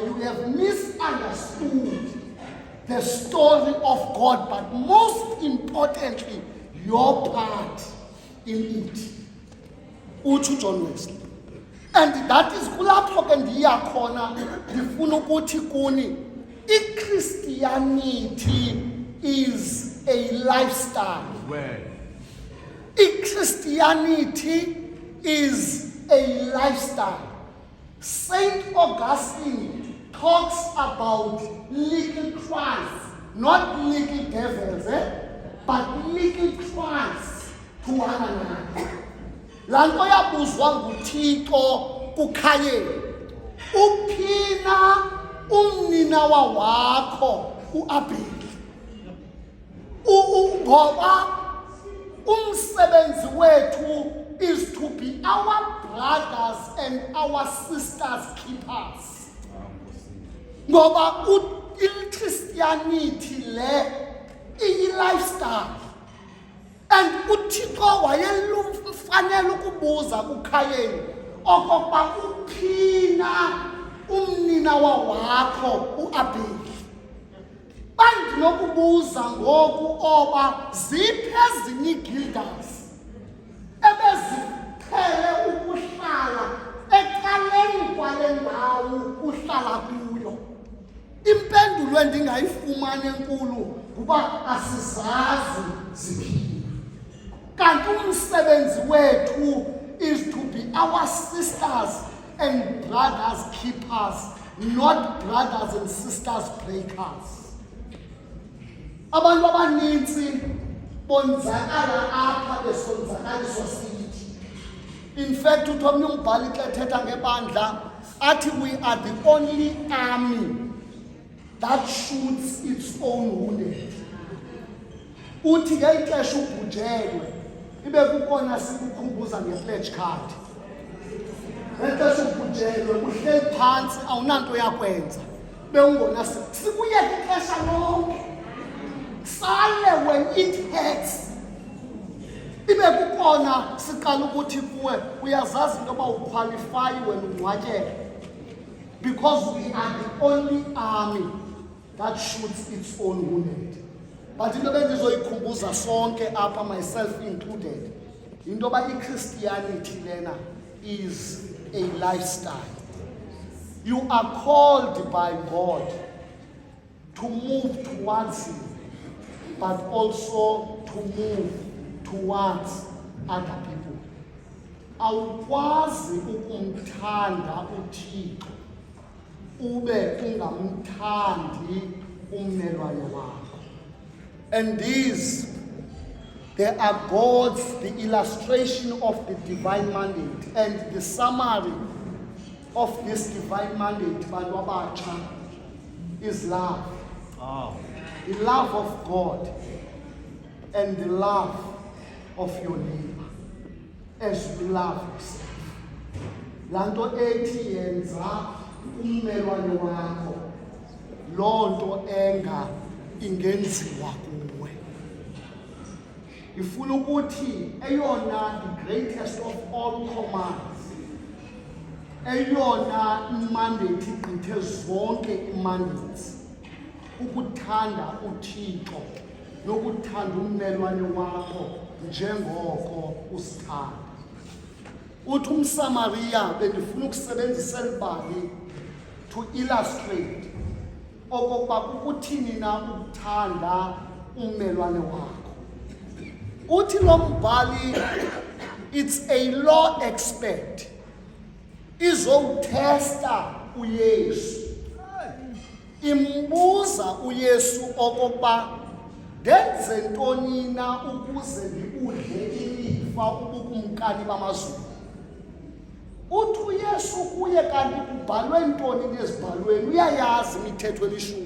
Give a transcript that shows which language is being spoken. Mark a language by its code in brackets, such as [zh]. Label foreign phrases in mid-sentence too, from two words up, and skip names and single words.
[en] You have misunderstood the story of God, but most importantly, your part in it. [xh] Uthi uJohn Wesley. [en] And that is [xh] kulapho ke ndiya khona ndifuna ukuthi kuni iChristianity [en] is a lifestyle. Christianity is a lifestyle. Saint Augustine talks about little Christ, not little devils, but little Christ to one another. [xh] Lanto yabuzwa nguThixo kuKhayeli, uphina umninawa wakho uAbeli. Ngoba umsebenzi wethu [en] is to be our brothers and our sisters keepers. [xh] Ngoba iChristianity le iyi-lifestyle. And uThixo wayemfanele ukubuza kuKhayeli okokuba uphina umninawa wakho uAbeli. Bandinokubuza ngoku oba ziphi ezinye iigildas ebeziqhele ukuhlala ecaleni kwale ndawo uhlala kuyo. Impendulo endingayifumana enkulu kuba asizazi ziphi. Kanti umsebenzi wethu [en] is to be our sisters and brothers keepers, not brothers and sisters breakers. [xh] Abantu abaninzi bonzakala apha besonzakaliswa sithi. [en] In fact, [xh] uthomnye umbhali xa ethetha ngebandla athi [en] we are the only army that shoots its own wounded. [xh] Uthi ngexesha ubhujelwe ibe kukona sikukhumbuza nge-pledge card. Ngexesha ubhujelwe uhleli phantsi awunanto yakwenza bewungona sikuyeka ixesha lonke sale [en] when it hurts. [xh] Ibe kukona siqala ukuthi kuwe uyazazi into yoba uqualify wena ungcwatyeke, [en] because we are the only army that shoots its own wounded. [xh] But into bendizoyikhumbuza sonke apha, [en] myself included, [xh] into yoba iChristianity lena [en] is a lifestyle. You are called by God to move towards Him, but also to move towards other people. [xh] Awukwazi ukumthanda uThixo ube ungamthandi ummelwane wakho. [en] And these, they are God's, the illustration of the divine mandate, and the summary of this divine mandate, [xh] bantu abatsha, [en] is love. The love of God and the love of your neighbor as you love yourself. [xh] Lanto ethi yenza ummelwane wakho lonto enga ingenziwa kuwe. Ifuna ukuthi eyona [en] the greatest of all commands, [xh] eyona mandate igqithe zonke imandates, ukuthanda uThixo nokuthanda ummelwane wakho njengoko usithanda. Uthi umSamariya bendifuna ukusebenzisa elibali [en] to illustrate [xh] okokuba kukuthini na ukuthanda ummelwane wakho. Uthi lo mbhali, [en] it's a law expert [xh] izowuthesta uYesu. Imbuza uYesu okokuba ndenze ntoni na ukuze ndibudle ilifa ubukumkani bamazulu. Uthi uYesu kuye kanti kubhalwe ntoni nezibhalweni, uyayazi imithetho elishumi.